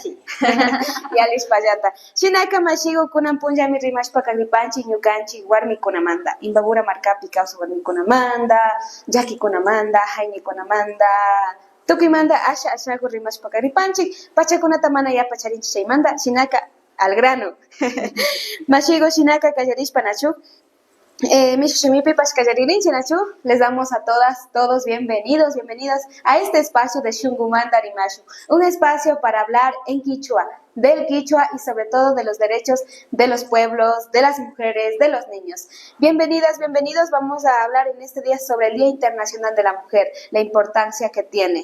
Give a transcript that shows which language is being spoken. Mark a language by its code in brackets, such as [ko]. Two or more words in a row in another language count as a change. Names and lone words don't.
[qu] yalishpallata shinaka mashiku kunan punllami rimashpa kanipanchik ñukanchik warmikunamanta Imbabura markapi kawsaq warmikunamanta llakikunamanta hayñikunamanta tukuymanta ashaku rimashpa kanipanchik pachakunata mana yapacharinchik chaymanta shinaka [es] al grano [qu] mashiku shinaka kallarishpa nachu Mishu Shimipipash Kallaririnchi Nachu, [es] les damos a todas, todos bienvenidos, bienvenidas a este espacio de Shunkumanta Rimashu, un espacio para hablar en Quichua, del Quichua y sobre todo de los derechos de los pueblos, de las mujeres, de los niños. Bienvenidas, bienvenidos, vamos a hablar en este día sobre el Día Internacional de la Mujer, la importancia que tiene.